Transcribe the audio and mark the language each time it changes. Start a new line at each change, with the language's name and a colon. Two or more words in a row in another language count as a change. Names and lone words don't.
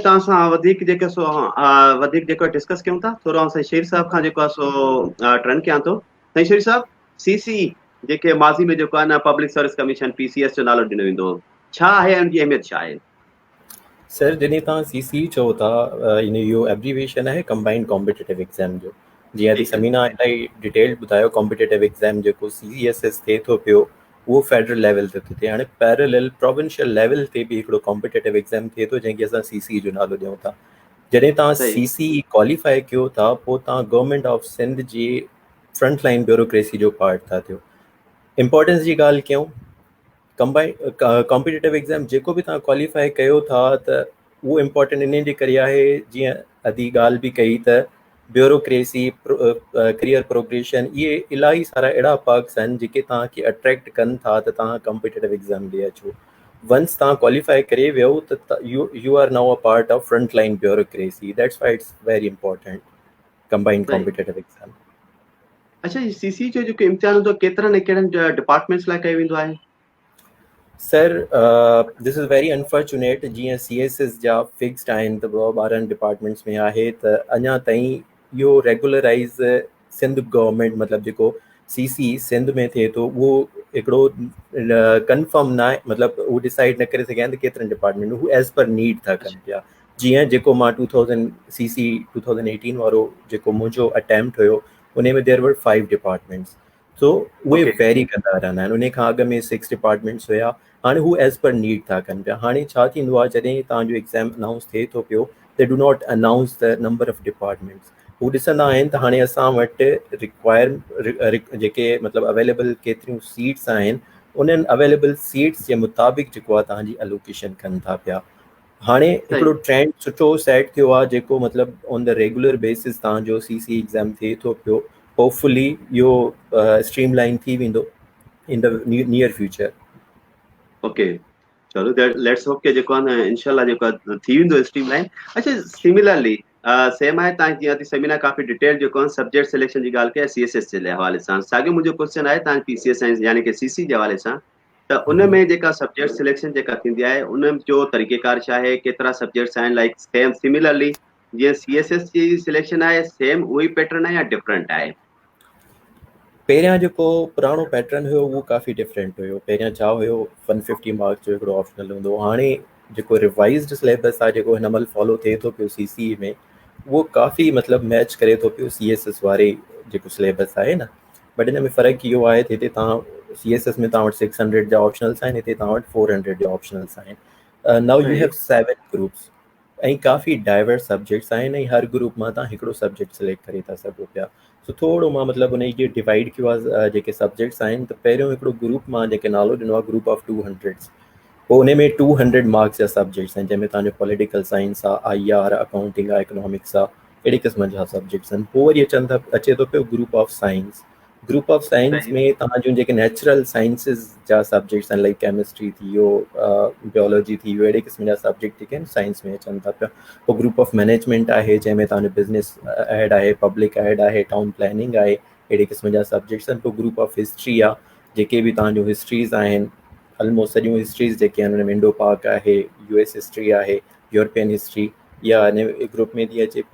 Sindhi: तव्हां सां वधीक जेके सो वधीक जेको डिस्कस कयूं था, थोरो साईं शहीर साहब खां जेको आहे सो टर्न कयां थो। साईं शहीर साहब, सीसी जेके माज़ी में जेको आहे न पब्लिक सर्विस कमीशन पीसीएस जो नालो ॾिनो वेंदो, छा आहे, उनजी अहमियत छा आहे? सर जॾहिं तव्हां सीसी चओ था, इन इहो एब्रीवेशन आहे
English: combined competitive exam
Sindhi: जो। जीअं अॼु ठीकु आहे। समीना इलाही डिटेल्ड ॿुधायो,
English: competitive exam
Sindhi: जेको सीएसएस थिए थो पियो उहो
English: federal level
Sindhi: ते थो थिए। हाणे
English: parallel provincial level
Sindhi: ते बि हिकिड़ो
English: competitive exam
Sindhi: थिए थो जंहिंखे असां सीसी जो नालो ॾियूं था। जॾहिं तव्हां सही सीसी क्वालिफाई कयो था, पोइ तव्हां गवर्नमेंट ऑफ सिंध जी
English: front line bureaucracy
Sindhi: जो पार्ट था थियो। इम्पोर्टेंस जी ॻाल्हि कयूं,
English: competitive exam
Sindhi: जेको बि तव्हां क्वालिफाई कयो था त उहो इम्पोर्टेंट इन जे करे आहे, जीअं अधी ॻाल्हि बि कई त ब्यूरोक्रेसी,
English: career progression,
Sindhi: इहे इलाही सारा अहिड़ा पर्क्स आहिनि जेके तव्हांखे अट्रैक्ट कनि था त तव्हां
English: competitive exam
Sindhi: ॾे अचो।
English: वंस
Sindhi: तव्हां क्वालिफाई करे वियो त
English: you are now a part of front line bureaucracy, that's why it's very important combined
Sindhi: सही।
English: competitive exam.
Sindhi: अच्छा, ही सीसी जो जेको इम्तिहान हूंदो केतिरनि कहिड़नि डिपार्टमेंट्स लाइ कयो वेंदो आहे?
English: sir this is very unfortunate,
Sindhi: जीअं सीएसएस जा फिक्स्ड आहिनि त 12 डिपार्टमेंट्स में आहे, त अञा ताईं इहो रेगुलराइज़ सिंध गवर्नमेंट, मतिलबु जेको सीसी सिंध में थिए थो उहो हिकिड़ो कंफर्म न आहे, मतिलबु उहो डिसाइड न करे सघिया आहिनि त केतिरनि डिपार्टमेंट में, हू
English: as per need
Sindhi: था कनि पिया। जीअं जेको मां 2018 वारो जेको मुंहिंजो अटैम्प्ट हुयो, उन में
English: there were 5 departments.
Sindhi: सो उहे ओके वेरी कंदा रहंदा आहिनि। उन खां अॻु में 6 डिपार्टमेंट्स हुया, हाणे हू
English: as per need
Sindhi: था कनि पिया। हाणे छा थींदो आहे, जॾहिं तव्हांजो एग्ज़ाम अनाउंस थिए थो पियो,
English: they do not announce the number of departments.
Sindhi: हू ॾिसंदा आहिनि त हाणे असां वटि जेके मतिलबु अवेलेबल केतिरियूं सीट्स आहिनि, उन्हनि
English: available seats
Sindhi: जे मुताबिक़ जेको आहे तव्हांजी एलोकेशन कनि था पिया। हाणे हिकिड़ो ट्रेंड सुठो सेट थियो आहे, जेको मतिलबु
English: on the regular basis
Sindhi: तव्हांजो CC एग्ज़ाम थिए थो पियो।
English: होपफुली
Sindhi: इहो स्ट्रीमलाइन थी वेंदो
English: in the near future.
Sindhi: ओके चलो
English: let's hope
Sindhi: के जेको आहे न इंशाल्लाह जेको आहे थी वेंदो स्ट्रीमलाइन। अच्छा
English: similarly same
Sindhi: आहे तव्हां जीअं सेमिनार काफ़ी डिटेल जेको आहे
English: subject selection
Sindhi: जी ॻाल्हि कया CSS जे हवाले सां, साॻियो मुंहिंजो क्वेश्चन आहे तव्हां PCS साइंस यानी कि CC जे हवाले सां, त उन में जेका
English: subject selection
Sindhi: जेका थींदी आहे उन जो तरीक़ेकार छा आहे, केतिरा सब्जेक्ट्स आहिनि,
English: like same similarly
Sindhi: जीअं CSS जी सिलेक्शन आहे सेम उहो ई पैटर्न आहे या डिफरेंट आहे? पहिरियां जेको पुराणो पैटर्न हुयो उहो काफ़ी डिफरेंट हुयो। पहिरियां छा हुयो, 150 मार्क्स जो हिकिड़ो ऑप्शनल हूंदो हो। हाणे जेको
English: revised syllabus
Sindhi: आहे जेको हिन महिल फॉलो थिए थो पियो CC में, उहो काफ़ी मतिलबु मैच करे थो पियो CSS वारे जेको सिलेबस आहे न। बट हिन में फ़र्क़ु इहो आहे त हिते तव्हां CSS में तव्हां वटि 600 जा ऑप्शनल्स आहिनि, हिते तव्हां वटि 400 जा ऑप्शनल्स आहिनि।
English: now you have 7 groups
Sindhi: ऐं काफ़ी
English: diverse subjects
Sindhi: आहिनि, ऐं हर ग्रुप मां तव्हां हिकिड़ो सब्जेक्ट सिलेक्ट करे था सघो पिया। सो थोरो मां मतिलबु उन जी डिवाइड कयो आहे जेके सब्जेक्ट्स आहिनि, त पहिरियों हिकिड़ो ग्रुप मां जेके नालो ॾिनो आहे
English: group of 200,
Sindhi: पोइ उन में 200 मार्क्स जा सब्जेक्ट्स आहिनि, जंहिंमें तव्हांजो
English: political science
Sindhi: आहे, IR, अकाउंटिंग आहे, इकोनॉमिक्स आहे, अहिड़े क़िस्म जा सब्जेक्ट्स आहिनि। पोइ वरी अचे थो पियो
English: group of science. group of science
Sindhi: में तव्हांजो जेके
English: natural sciences
Sindhi: जा सब्जेक्ट्स आहिनि, लाइक केमिस्ट्री थी वियो, बायोलॉजी थी वियो, अहिड़े क़िस्म जा सब्जेक्ट जेके आहिनि साइंस में अचनि था पिया। पोइ
English: group of management
Sindhi: आहे, जंहिंमें तव्हांजो
English: business ad
Sindhi: आहे,
English: public ad
Sindhi: आहे,
English: town planning
Sindhi: आहे, अहिड़े क़िस्म जा सब्जेक्ट्स आहिनि। पोइ
English: group of history
Sindhi: आहे, जेके बि तव्हांजो हिस्ट्रीज़ आहिनि, ऑलमोस्ट सॼियूं हिस्ट्रीज़ जेके आहिनि, हुन में इंडो पाक आहे, US हिस्ट्री आहे,
English: European history,
Sindhi: या हिन ग्रुप में थी अचे।